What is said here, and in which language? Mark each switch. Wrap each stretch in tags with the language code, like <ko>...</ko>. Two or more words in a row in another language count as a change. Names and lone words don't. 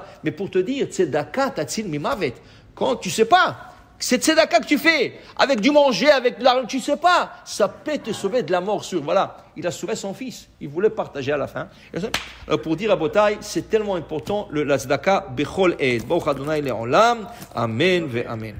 <fr>Mais pour te dire,</fr> <he>צדקה תציל ממות.</he> <fr>Quand tu sais pas, c'est tzedaka que tu fais, avec du manger, avec de l'argent, tu sais pas, ça peut te sauver de la mort sur, voilà. Il a sauvé son fils, il voulait partager à la fin. Alors pour dire à Botaï, c'est tellement important, la tzedaka,</fr> <he>בכל עת. ברוך אדני לעולם, אמן ואמן.</he>